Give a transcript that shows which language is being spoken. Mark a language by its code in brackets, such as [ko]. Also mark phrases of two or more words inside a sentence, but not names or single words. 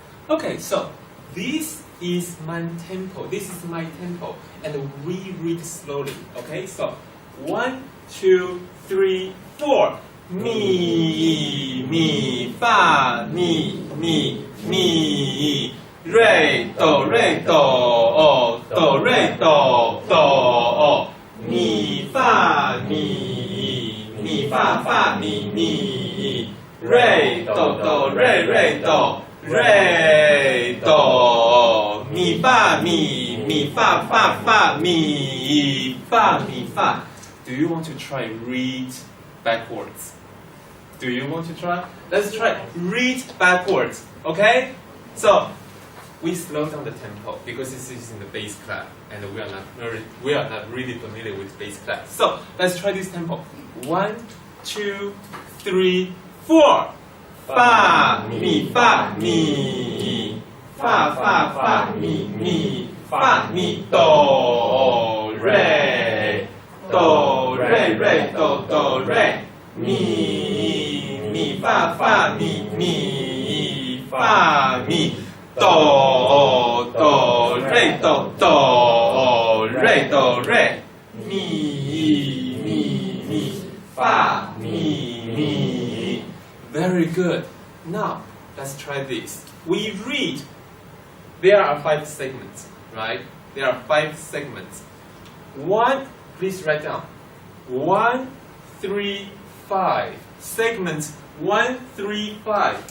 [en] Okay, so this is my tempo. This is my tempo, and we read slowly. Okay, so 1, 2, 3, 4. Mi, mi, fa, mi, mi, mi. Re, do, do, do, re, do, do. Mi, fa, mi, fa, fa, mi. Re, do, re, do. Re, do, mi, fa, fa, mi, fa. Do you want to try read backwards? Do you want to try? Let's try read backwards, okay? So we slow down the tempo because this is in the bass clef, and we are not really familiar with bass clef. So let's try this tempo. 1, 2, 3, 4. Fa, mi, fa, mi. Fa, fa, fa, mi. Fa, mi, do, re. Do, re, do, re. Mi, fa, fa, mi, fa, mi. Do, re, do, re. Mi, fa, mi. Very good. Now, let's try this. We read. There are 5 segments, right? There are 5 segments. 1, please write down. 1, 3, 5. Segments 1, 3, 5.